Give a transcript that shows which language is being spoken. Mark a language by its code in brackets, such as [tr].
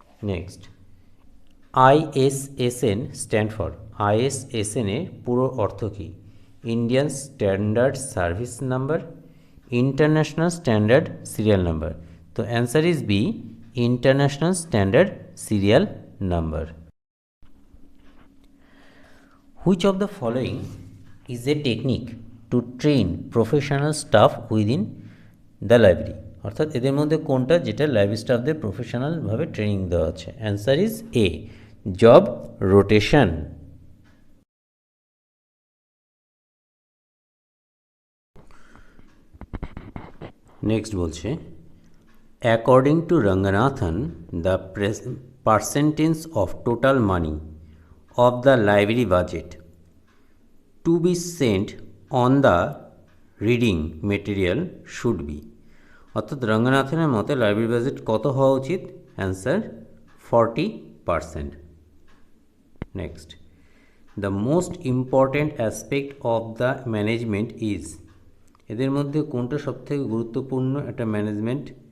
[en] next, ISSN stand for, [bn] ISSN এর পুরো অর্থ কী? [en] Indian standard service number, international standard serial number. তো answer is B, international standard serial number. Which of the following is a technique to train professional staff within the library? [bn] অর্থাৎ এদের মধ্যে কোনটা যেটা library স্টাফদের প্রফেশনালভাবে ট্রেনিং দেওয়া হচ্ছে? [en] Answer is A, job rotation. Next বলছে, according to Ranganathan the percentage of total money of the library budget to be spent on the reading material should be। [bn] অর্থাৎ রঙ্গনাথনের মতে লাইব্রেরি বাজেট কত হওয়া উচিত? Answer 40%। [en] Next, the most important aspect of the management is. [bn] এদের মধ্যে কোনটা সবথেকে গুরুত্বপূর্ণ একটা ম্যানেজমেন্ট?